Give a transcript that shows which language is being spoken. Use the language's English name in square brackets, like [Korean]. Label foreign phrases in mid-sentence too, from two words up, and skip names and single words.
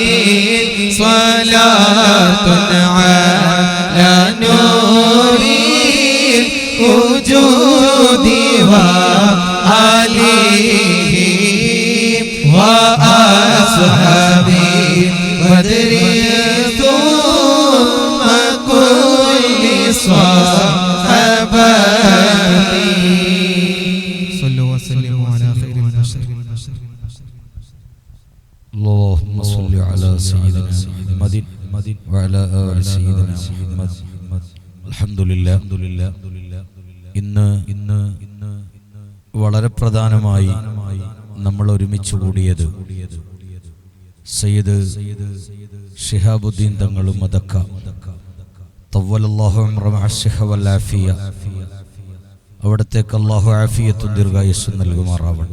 [Arabic] صلاة على نور الوجود وآله وأصحابه بدر ثم كل صحابته صلوا وسلموا على خير البشر اللهم صل على سيدنا محمد وعلى آل سيدنا محمد الحمد لله [Malayalam] ഇന്ന് വളരെ പ്രധാനമായി നമ്മൾ ഒരുമിച്ച് കൂടിയത് സയ്യിദ് ശിഹാബുദ്ദീൻ തങ്ങളും [Arabic] مدك طول الله عمره الصحة والعافية [Malayalam] അവിടത്തേക്ക് അല്ലാഹു ആഫിയത്തും ദീർഘായുസ്സും നൽകുമാറാവട്ടെ.